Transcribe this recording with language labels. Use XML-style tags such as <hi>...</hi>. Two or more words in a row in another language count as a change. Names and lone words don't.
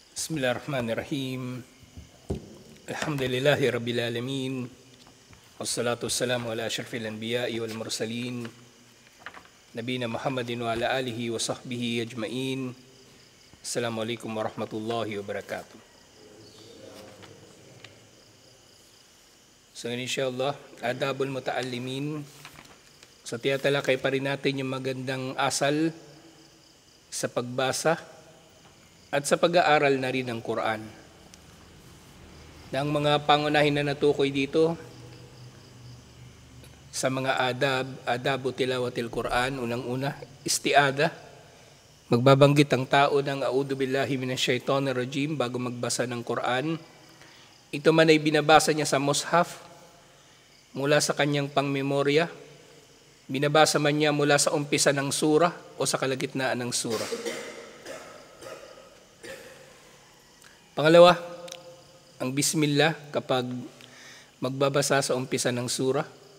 <ar>بسم الله الرحمن الرحيم. الحمد لله رب العالمين. والصلاة والسلام على أشرف الأنبياء والمرسلين. نبينا محمد وعلى آله وصحبه أجمعين. السلام عليكم ورحمة الله وبركاته. So إن شاء الله، آداب المتعلمين.</ar> <tl>So tiyatalakay pa rin natin yung magandang asal sa pagbasa at sa pag-aaral na rin ng Quran. Ang mga pangunahin na natukoy dito sa mga</tl> <ar>آداب تلاوة القرآن,</ar> <tl>unang-una, isti'ada. Magbabanggit ang tao ng</tl> <ar>أعوذ بالله من الشيطان الرجيم</ar> <tl>bago magbasa ng Quran. Ito man ay binabasa niya sa mushaf mula sa kanyang pangmemorya. Binabasa man niya mula sa umpisa ng surah o sa kalagitnaan ng surah. Pangalawa, ang bismillah kapag magbabasa sa umpisa ng surah.</tl>